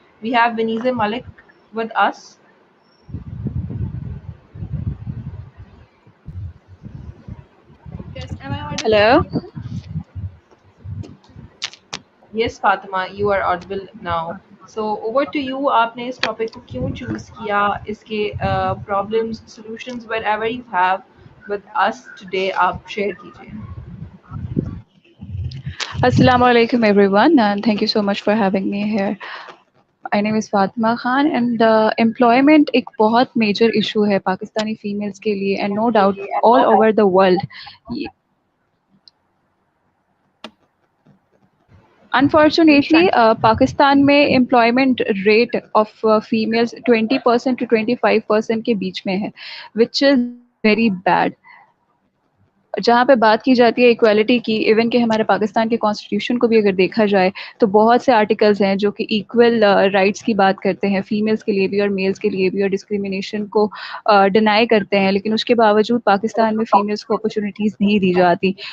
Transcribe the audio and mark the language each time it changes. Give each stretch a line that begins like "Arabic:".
English: We have Beniza Malik with us. Yes, am I audible Hello. now? Yes, Fatima, you are audible now. So over to you.
Hindi: आपने इस topic को क्यों choose किया? इसके problems, solutions,
English: whatever you have with us today,
Hindi: आप share कीजिए।
English: Assalamu alaikum everyone, and thank you so much for having me here. My name is Fatima Khan, and employment
Hindi: एक बहुत major issue है Pakistani females के लिए,
English: and no doubt all over the world. Unfortunately,
Hindi: Pakistan में
English: employment rate of females 20% to 25%
Hindi: के बीच में है,
English: which is very bad.
Hindi: जहाँ पे बात की जाती है इक्वालिटी की, इवन कि हमारे पाकिस्तान के कॉन्स्टिट्यूशन को भी अगर देखा जाए तो बहुत से आर्टिकल्स हैं जो कि इक्वल राइट्स की बात करते हैं, फीमेल्स के लिए भी और मेल्स के लिए भी, और डिस्क्रिमिनेशन को डिनाई करते हैं, लेकिन उसके बावजूद पाकिस्तान में फीमेल्स को अपॉर्चुनिटीज़ नहीं दी जाती।